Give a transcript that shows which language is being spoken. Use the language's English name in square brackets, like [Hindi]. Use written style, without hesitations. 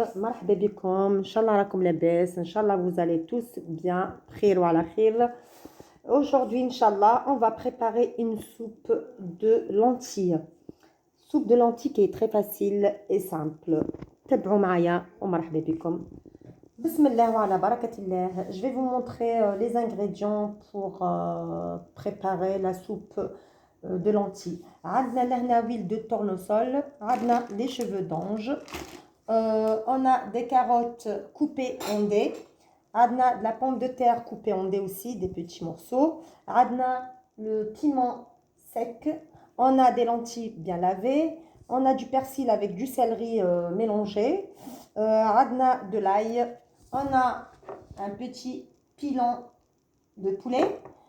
[Arabic] مرحبا بكم. إن شاء الله راكم لاباس. إن شاء الله [French] vous allez tous bien. [Arabic] بخير وعلى خير. [French] Aujourd'hui, Inch'Allah, on va préparer une soupe de lentilles. Soupe de lentilles qui est très facile et simple. [Arabic] تابعوا معايا ومرحبا بكم. بسم الله وعلى بركة الله. [French] Je vais vous montrer les ingrédients pour préparer la soupe de lentilles. [Arabic] عندنا لهنا [French] huile de tournesol, [Arabic] عندنا [French] des cheveux d'ange, on a des carottes coupées en dés, عندنا de la pomme de terre coupée en dés aussi, des petits morceaux, عندنا le piment sec, on a des lentilles bien lavées, on a du persil avec du céleri mélangé, عندنا de l'ail, on a un petit pilon de poulet.